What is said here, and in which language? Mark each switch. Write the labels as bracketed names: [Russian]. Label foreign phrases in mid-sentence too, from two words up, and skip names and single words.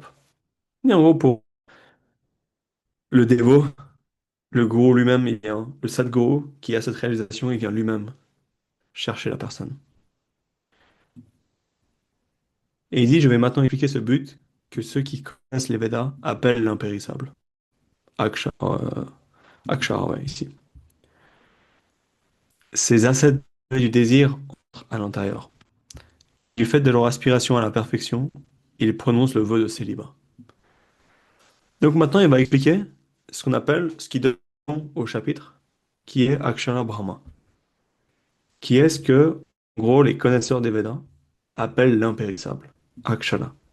[French] Et en gros, pour le dévot, le gourou lui-même, il vient, le sadguru qui a cette réalisation, il vient lui-même chercher la personne. Et il dit, je vais maintenant expliquer ce but que ceux qui connaissent les Védas appellent l'impérissable. [Sanskrit] Akshara, Akshara, [French] ouais, ici. Ces ascètes du désir entrent à l'intérieur. Du fait de leur aspiration à la perfection, ils prononcent le vœu de célibat. Donc maintenant, il va expliquer ce qu'on appelle, ce qui donne nom au chapitre, qui est Akshara Brahma, qui est ce que, en gros, les connaisseurs des Védas appellent l'impérissable, Akshara.